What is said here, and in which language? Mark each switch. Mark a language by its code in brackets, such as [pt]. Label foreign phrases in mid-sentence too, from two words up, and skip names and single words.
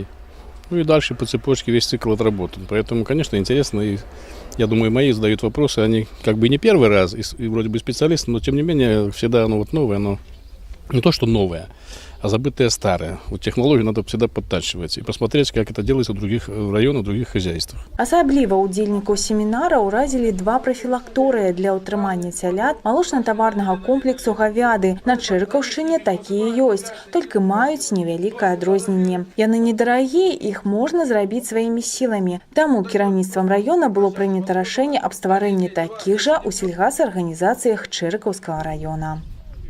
[ru] Ну и дальше по цепочке весь цикл отработан. Поэтому, конечно, интересно. И я думаю, мои задают вопросы. Они как бы не первый раз, и вроде бы специалисты, но тем не менее всегда оно вот новое, но не то, что новое, а забытое старое. Вот технологию надо всегда подтачивать и посмотреть, как это делается в других районах, в других хозяйствах. [be] Асабліва ўдзельнікаў семінара ўразілі 2 прафілакторыя для ўтрымання цялят малочна-таварнага комплексу гавяды. На Чэрыкаўшчыне такія ёсць, толькі маюць невялікае адрозненне. Яны недарагія, іх можна зрабіць сваімі сіламі. Таму кіраўніцтвам раёна было прынята рашэнне аб стварэнні такіх жа ў сельгасарганізацыях Чэрыкаўскага раёна.